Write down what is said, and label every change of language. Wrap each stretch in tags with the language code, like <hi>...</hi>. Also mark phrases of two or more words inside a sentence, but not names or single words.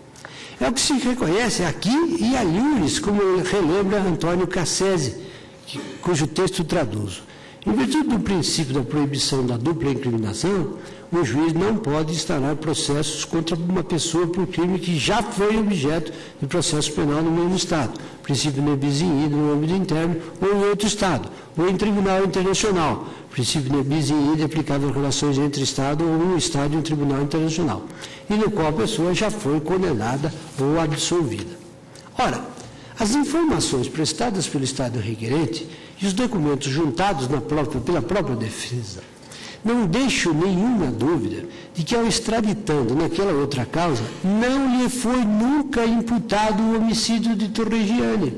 <pt>É o que se reconhece aqui e aliures, como relembra Antônio Cassese, cujo texto traduzo. Em virtude do princípio da proibição da dupla incriminação, o juiz não pode instaurar processos contra uma pessoa por crime que já foi objeto de processo penal no mesmo Estado, princípio</pt> <la>ne bis in idem</la> <pt>no âmbito interno ou em outro Estado, ou em tribunal internacional, princípio</pt> <la>ne bis in idem</la> <pt>aplicável às relações entre Estado ou um Estado e um tribunal internacional, e no qual a pessoa já foi condenada ou absolvida. Ora, as informações prestadas pelo Estado requerente e os documentos juntados pela própria defesa não deixo nenhuma dúvida de que, ao extraditando naquela outra causa, não lhe foi nunca imputado o homicídio de Torrigiani.</pt>